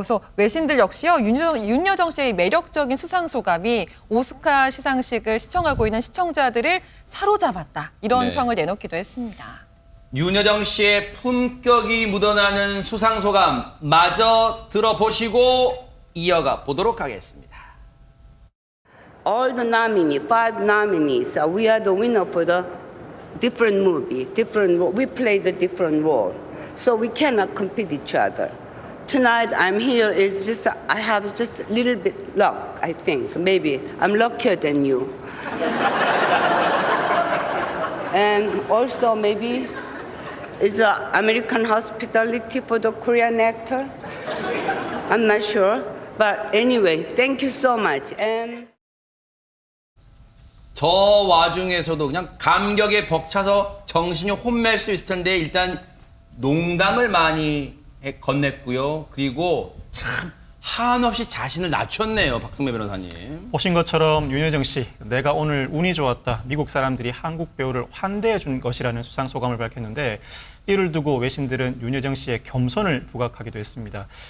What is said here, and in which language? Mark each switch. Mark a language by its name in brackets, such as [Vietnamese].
[Korean] 그래서 외신들 역시요, 윤여정 씨의 매력적인 수상 소감이 오스카 시상식을 시청하고 있는 시청자들을 사로잡았다. 이런 네. 평을 내놓기도 했습니다. 윤여정 씨의 품격이 묻어나는 수상소감 마저 들어보시고 이어가 보도록 하겠습니다. [English] All the nominees, 5 nominees, we are the winner for the different movie, different. We play the different role, so we cannot compete each other. Tonight I'm here is just I have just a little bit luck. I think maybe I'm luckier than you, and also maybe it's American hospitality for the Korean actor. I'm not sure, but anyway, thank you so much and. [Korean] 저 와중에서도 그냥 감격에 벅차서 정신이 혼미할 수도 있을 텐데 일단 농담을 많이 건넸고요. 그리고 참 한없이 자신을 낮췄네요. 박승배 변호사님. 보신 것처럼 윤여정 씨, 내가 오늘 운이 좋았다. 미국 사람들이 한국 배우를 환대해 준 것이라는 수상 소감을 밝혔는데 이를 두고 외신들은 윤여정 씨의 겸손을 부각하기도 했습니다.